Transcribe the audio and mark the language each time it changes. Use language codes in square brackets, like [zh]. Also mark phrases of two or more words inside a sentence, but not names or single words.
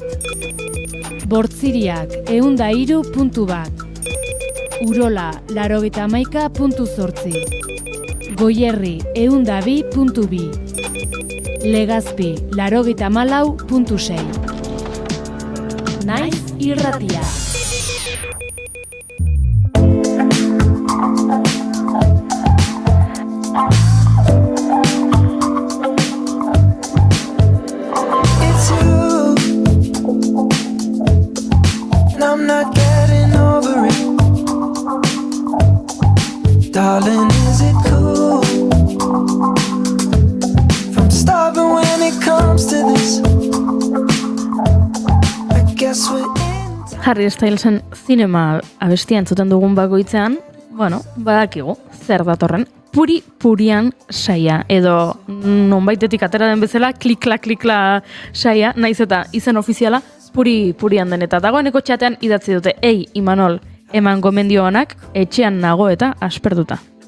[eu] Bortziriak, 103.1. Urola, 91.8. Goierri, 102.2. Legazpi, 94.6. Naiz irratia. [en] I'm not getting over it. Darling, is it cool? From starving when it comes to this. I guess we're in. [eu] Harry Stylesen zinema abestia entzuten dugun bakoitzean, bueno, badakigu, zer datorren. Puri-purian saia, edo nonbaitetik atera den bezala, klikla saia, naiz eta izen ofiziala, puri-purian den. Eta dagoeneko txatean idatzi dute, ei, Imanol, eman gomendio honak, etxean nago eta asperduta.